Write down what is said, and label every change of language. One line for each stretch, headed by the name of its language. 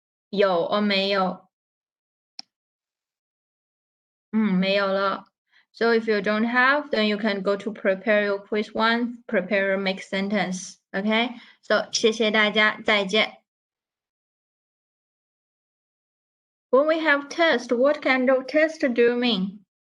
Chinese: 有 or 没有？没有了。
English: So if you don't have, then you can go to prepare your quiz one, prepare your mixed sentence. Okay, so
Chinese: 谢谢大家，再见。
English: When we have test, what kind of test do you mean?